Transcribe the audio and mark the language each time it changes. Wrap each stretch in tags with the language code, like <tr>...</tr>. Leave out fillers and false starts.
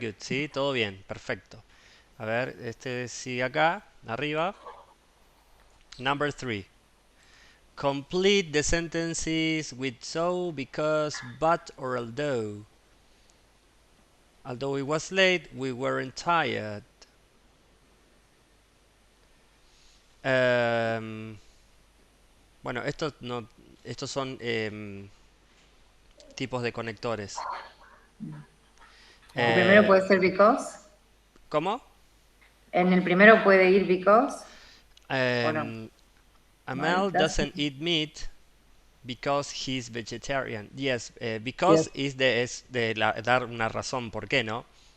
<es>good. Sí, todo bien. Perfecto. A ver, este sigue acá, arriba.</es> <en>Number three. Complete the sentences with so, because, but, or although. Although it was late, we weren't tired.</en> <es>Em, bueno, estos son tipos de conectores. El primero Eh, puede ser because. ¿Cómo? En el primero puede ir because o no. Um,</es> <en>No, it Amel doesn't. doesn't eat meat because he's vegetarian. Yes, because yes.</en> <es>es de dar una razón por qué, ¿no?</es>